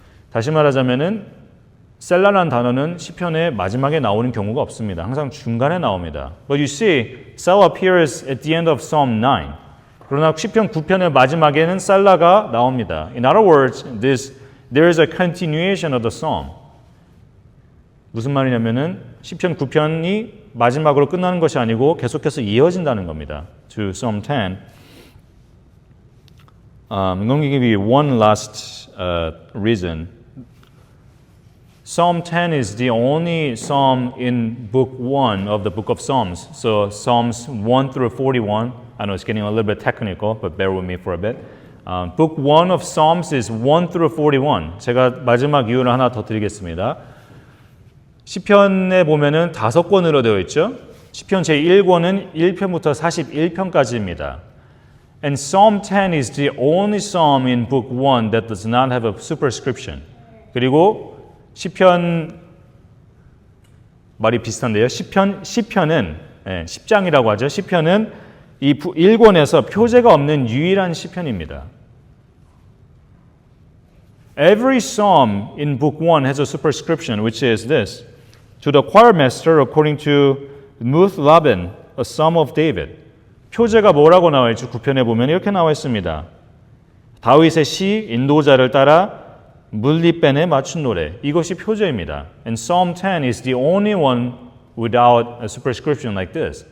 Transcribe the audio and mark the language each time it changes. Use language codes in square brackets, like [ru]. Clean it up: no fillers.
[ko] 다시 말하자면은 셀라라는 단어는 시편의 마지막에 나오는 경우가 없습니다. 항상 중간에 나옵니다. [en] But you see, Selah appears at the end of Psalm 9. [ko] 그러나 시편 9편의 마지막에는 셀라가 나옵니다. [en] In other words, there is a continuation of the psalm. [ko] 무슨 말이냐면은 시편 9편이 마지막으로 끝나는 것이 아니고 계속해서 이어진다는 겁니다. [en] To Psalm 10. I'm going to give you one last reason. Psalm 10 is the only psalm in book 1 of the book of Psalms. So Psalms 1 through 41, I know it's getting a little bit technical, but bear with me for a bit. Book 1 of Psalms is 1 through 41. [ko] 제가 마지막 이유를 하나 더 드리겠습니다. 시편에 보면은 5권으로 되어 있죠. 시편 제1권은 1편부터 41편까지입니다. [en] And Psalm 10 is the only psalm in book 1 that does not have a superscription. [ko] 그리고 시편 말이 비슷한데요. 시편은 10장이라고 하죠. 시편은 이 1권에서 표제가 없는 유일한 시편입니다. [en] Every psalm in book 1 has a superscription, which is this. To the choir master according to Muth Laban, a psalm of David. [ko] 표제가 뭐라고 나와 있죠? 9편에 보면 이렇게 나와 있습니다. 다윗의 시 인도자를 따라 물리밴에 맞춘 노래. 이것이 표제입니다. [en] And Psalm 10 is the only one without a superscription like this.